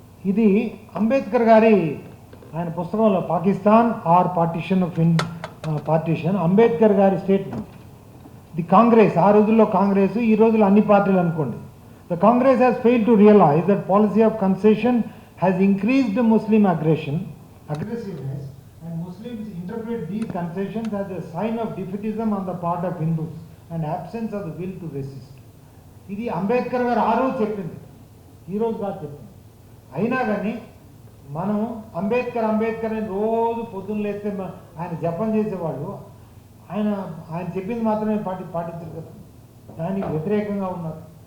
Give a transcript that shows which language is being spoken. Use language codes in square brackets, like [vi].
[te] ఇది అంబేద్కర్ గారి ఆయన పుస్తకంలో Pakistan are partition of partition, Ambedkar గారి స్టేట్మెంట్. ది కాంగ్రెస్, ఆ రోజుల్లో కాంగ్రెస్, ఈ రోజుల్లో అన్ని పార్టీలు అనుకోండి. [en] The Congress has failed to realise that policy of concession has increased Muslim aggressiveness, and Muslims interpret these concessions as a sign of defeatism on the part of Hindus and absence of the will to resist. [te] ఇది అంబేద్కర్ గారు ఆ రోజు చెప్పింది, ఈ రోజు కాదు చెప్పింది. అయినా కానీ మనం అంబేద్కర్ అని రోజు పొద్దున్న లేస్తే ఆయన జపం చేసేవాళ్ళు, ఆయన చెప్పింది మాత్రమే పాటించారు కదా, దానికి వ్యతిరేకంగా ఉన్నారు.